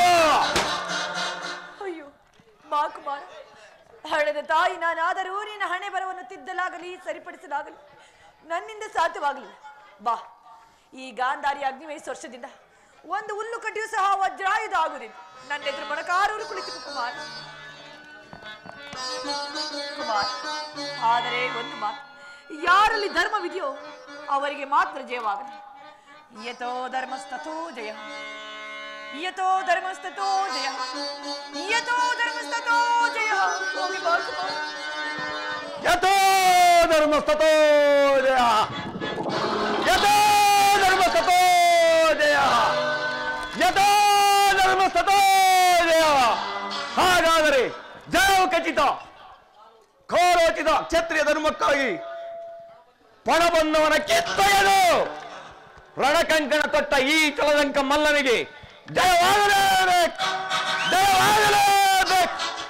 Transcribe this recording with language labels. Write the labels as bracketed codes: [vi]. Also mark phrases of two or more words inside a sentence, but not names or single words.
[kn] ಅಯ್ಯೋ ಬಾ ಕುಮಾರ ಹಳೆದ ತಾಯಿ ನಾನಾದರೂ ನಿನ್ನ ಹಣೆ ಬರವನ್ನು ತಿದ್ದಲಾಗಲಿ ಸರಿಪಡಿಸಲಾಗಲಿ ನನ್ನಿಂದ ಸಾಧ್ಯವಾಗಲಿಲ್ಲ ಬಾ ಈ ಗಾಂಧಾರಿ ಅಗ್ನಿಮಯ ವರ್ಷದಿಂದ ಒಂದು ಹುಲ್ಲು ಕಡ್ಡಿಯೂ ಸಹ ವಜ್ರಾಯುಧ ಆಗುವುದಿಲ್ಲ ನನ್ನ ಎದುರು ಮೊಣಕಾರೂರು ಕುಳಿತು ಕುಮಾರ ಆದರೆ ಒಂದು ಮಾತು ಯಾರಲ್ಲಿ ಧರ್ಮವಿದೆಯೋ ಅವರಿಗೆ ಮಾತ್ರ ಜಯವಾಗಲಿ [sa] ಯತೋ ಧರ್ಮಸ್ತಥೋ ಜಯ ಯತೋ ಧರ್ಮಸ್ತಥೋ ಜಯ [kn] ಯತೋ ಧರ್ಮಸ್ತಥೋ ಜಯ [sa] ಯತೋ ಧರ್ಮಸ್ತಥೋ ಜಯ ಯತೋ ಧರ್ಮಸ್ತಥೋ ಜಯ [kn] ಯತೋ ಧರ್ಮಸ್ತಥೋ ಜಯ ಹಾಗಾದರೆ ಜಯವು ಖಚಿತ ಖೋರೋಚಿತ ಕ್ಷತ್ರಿಯ ಧರ್ಮಕ್ಕಾಗಿ ಪಣ ಬಂದವನ ಕಿತ್ತೊಗೆದು ರಣಕಂಕಣ ತೊಟ್ಟ ಈ ಚಲದಂಕ ಮಲ್ಲನಿಗೆ ಜಯವಾಗಲೇಬೇಕು ಜಯವಾಗಲೇಬೇಕು